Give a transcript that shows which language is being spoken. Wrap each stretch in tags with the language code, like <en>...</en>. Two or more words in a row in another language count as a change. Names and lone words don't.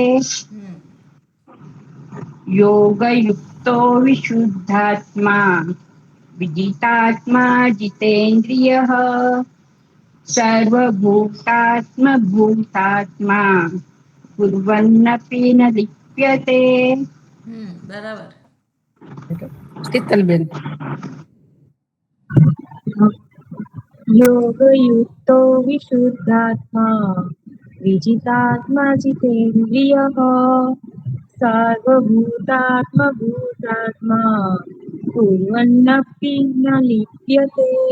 <sa>યોગયુક્તો વિશુદ્ધાત્મા વિજિતાત્મા જીતેન્દ્રિયઃ સર્વભૂતાત્મભૂતાત્મા કુર્વન્નપી ન લિપ્યતે.</sa> <gu>બરાબર. શીતલબેન.</gu> <sa>योगयुक्तो विशुद्धात्मा विजितात्मा जितेन्द्रियः सार्वभूतात्मभूतात्मा कुर्वन्नपि न लिप्यते.</sa>